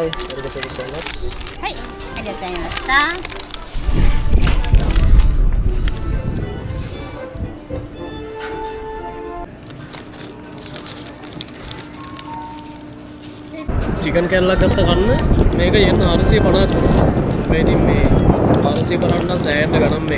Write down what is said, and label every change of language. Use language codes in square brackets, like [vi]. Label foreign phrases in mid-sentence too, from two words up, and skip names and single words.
[ja] ありがとうございます。はい、ありがとうございました。 [si] चिकन කැල්ලක් ගත්ත කන්න මේක යන්න 450ක් වුණා. මේ ඉතින් මේ 450 සෑහෙන්න ගණන් මේක.